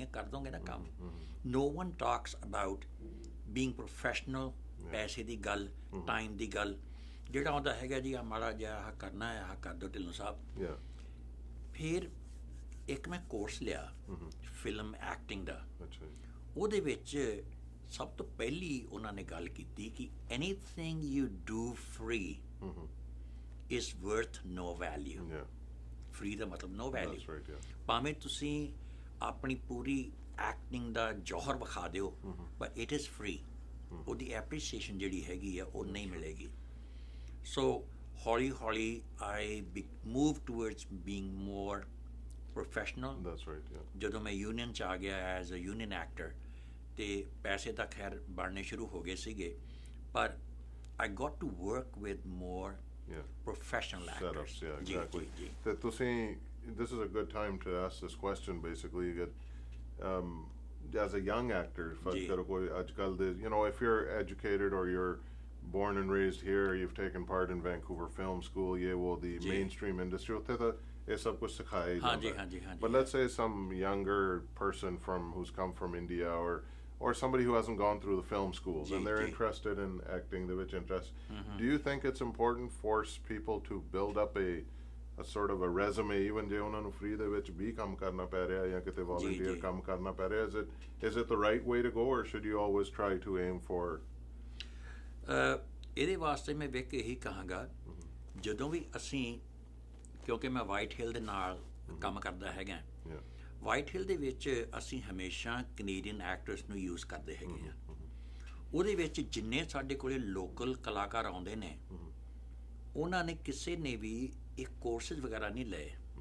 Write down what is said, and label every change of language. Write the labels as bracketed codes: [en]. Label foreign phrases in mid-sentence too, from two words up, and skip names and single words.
[pa] ਕਰ ਦੋਗੇ ਨਾ ਕੰਮ [en] no one talks about being professional [pa] ਪੈਸੇ ਦੀ ਗੱਲ ਟਾਈਮ ਦੀ ਗੱਲ ਜਿਹੜਾ ਆਉਂਦਾ ਹੈਗਾ ਜੀ ਆ ਮਾੜਾ ਜਿਹਾ ਆਹ ਕਰਨਾ ਹੈ ਆਹ ਕਰ ਦਿਓ ਢਿੱਲੋਂ ਸਾਹਿਬ ਫਿਰ ਇੱਕ ਮੈਂ ਕੋਰਸ ਲਿਆ [en] film acting [pa] ਦਾ ਉਹਦੇ ਵਿੱਚ ਸਭ ਤੋਂ ਪਹਿਲੀ ਉਹਨਾਂ ਨੇ ਗੱਲ ਕੀਤੀ ਕਿ [en] anything you do free is worth no value. [pa] Free ਦਾ ਮਤਲਬ [en] no value. [pa] ਭਾਵੇਂ ਤੁਸੀਂ ਆਪਣੀ ਪੂਰੀ ਐਕਟਿੰਗ ਦਾ ਜੌਹਰ ਵਿਖਾ ਦਿਓ [en] but it is free. [pa] ਉਹਦੀ ਐਪਰੀਸੀਏਸ਼ਨ ਜਿਹੜੀ ਹੈਗੀ ਆ ਉਹ ਨਹੀਂ ਮਿਲੇਗੀ ਸੋ ਹੌਲੀ [en] I moved towards being more professional. That's right, yeah. [pa] ਜਦੋਂ ਮੈਂ ਯੂਨੀਅਨ 'ਚ ਆ ਗਿਆ [en] as a union actor [pa] ਤੇ ਪੈਸੇ ਤਾਂ ਖੈਰ ਬਣਨੇ ਸ਼ੁਰੂ ਹੋ ਗਏ ਸੀਗੇ ਪਰ [en] I got to work with more professional actors. Setups, exactly. This is a good time to ask this question basically that as a young actor if you're educated or you're born and raised here you've taken part in Vancouver Film School the mainstream industry but let's say some younger person who's come from India or or somebody who hasn't gone through the film schools and they're interested in acting, the which interest. Do you think it's important for people to build up a sort of a resume, even [pa] ਜੇ ਉਹਨਾਂ ਨੂੰ free ਦੇ ਵਿੱਚ ਵੀ ਕੰਮ ਕਰਨਾ ਪੈ ਰਿਹਾ ਜਾਂ ਕਿਤੇ volunteer ਕੰਮ ਕਰਨਾ ਪੈ ਰਿਹਾ? [en] Is it the right way to go, or should you always try to aim for? [pa] ਇਹਦੇ ਵਾਸਤੇ ਮੈਂ ਵੇਖ ਇਹੀ ਕਹਾਂਗਾ, ਜਦੋਂ ਵੀ ਅਸੀਂ, ਕਿਉਂਕਿ ਮੈਂ ਵਾਈਟ ਹਿੱਲ ਦੇ ਨਾਲ ਕੰਮ ਕਰਦਾ ਹੈਗਾ, ਵਾਈਟ ਹਿੱਲ ਦੇ ਵਿੱਚ ਅਸੀਂ ਹਮੇਸ਼ਾ [en] Canadian actors [pa] ਨੂੰ ਯੂਜ਼ ਕਰਦੇ ਹੈਗੇ ਹਾਂ। ਉਹਦੇ ਵਿੱਚ ਜਿੰਨੇ ਸਾਡੇ ਕੋਲੇ ਲੋਕਲ ਕਲਾਕਾਰ ਆਉਂਦੇ ਨੇ, ਉਹਨਾਂ ਨੇ ਕਿਸੇ ਨੇ ਵੀ ਇਹ ਕੋਰਸਿਸ ਵਗੈਰਾ ਨਹੀਂ ਲਏ।